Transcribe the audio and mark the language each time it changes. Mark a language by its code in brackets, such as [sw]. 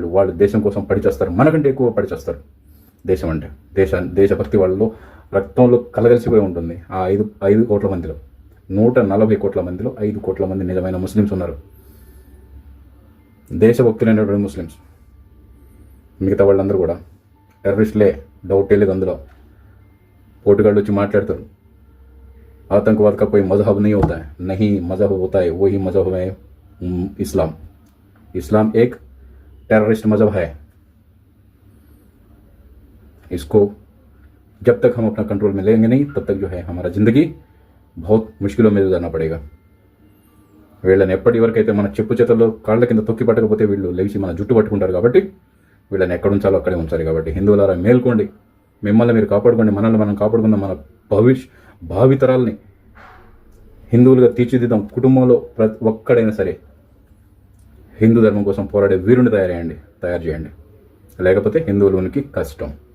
[te] వాళ్ళు దేశం కోసం పడిచేస్తారు, మనకంటే ఎక్కువ పడిచేస్తారు. దేశం అంటే దేశభక్తి వాళ్ళలో రక్తంలో కలగలిసిపోయి ఉంటుంది. ఆ 5 కోట్ల మందిలో, 140 కోట్ల మందిలో 5 కోట్ల మంది నిజమైన ముస్లిమ్స్ ఉన్నారు, దేశభక్తులైనటువంటి ముస్లిమ్స్. మిగతా వాళ్ళందరూ కూడా టెర్రరిస్టులే, డౌటే లేదు అందులో. పోటుగాళ్ళు వచ్చి మాట్లాడతారు, [hi] आतंकवाद का कोई मजहब नहीं होता है. नहीं, मजहब होता है, वही मजहब है इस्लाम एक टेररिस्ट मजहब है. इसको जब तक हम अपना कंट्रोल में लेंगे नहीं, तब तक जो है हमारा ज़िंदगी बहुत मुश्किलों में गुजारना पड़ेगा. [te] వీళ్ళని ఎప్పటివరకైతే మన చెప్పు చేతుల్లో కాళ్ళ కింద తొక్కి పట్టకపోతే వీళ్ళు లేచి మన జుట్టు పట్టుకుంటారు. కాబట్టి వీళ్ళని ఎక్కడ ఉంచాలో అక్కడే ఉంచాలి. కాబట్టి హిందువులారా మేల్కోండి, మిమ్మల్ని మీరు కాపాడుకోండి, మనల్ని మనం కాపాడుకుందాం, మన భావితరాల్ని హిందువులుగా తీర్చిదిద్దాం. కుటుంబంలో ప్రతి ఒక్కడైనా సరే హిందూ ధర్మం కోసం పోరాడే వీరుని తయారు చేయండి. లేకపోతే హిందువులకి కష్టం.